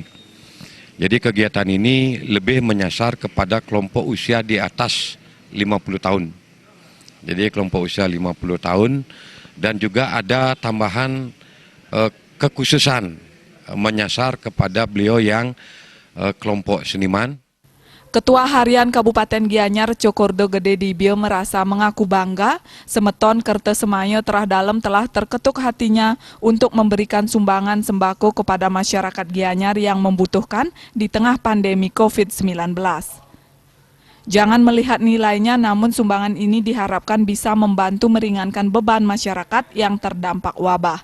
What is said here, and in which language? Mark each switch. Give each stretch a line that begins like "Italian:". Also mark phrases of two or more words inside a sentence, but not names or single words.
Indonesian: Jadi kegiatan ini lebih menyasar kepada kelompok usia di atas 50 tahun. Jadi kelompok usia 50 tahun dan juga ada tambahan kekhususan menyasar kepada beliau yang kelompok seniman. Ketua Harian Kabupaten Gianyar Cokordo Gede Dibio merasa mengaku bangga Semeton Kerta Semaya Terah Dalam telah terketuk hatinya untuk memberikan sumbangan sembako kepada masyarakat Gianyar yang membutuhkan di tengah pandemi COVID-19. Jangan melihat nilainya, namun sumbangan ini diharapkan bisa membantu meringankan beban masyarakat yang terdampak wabah.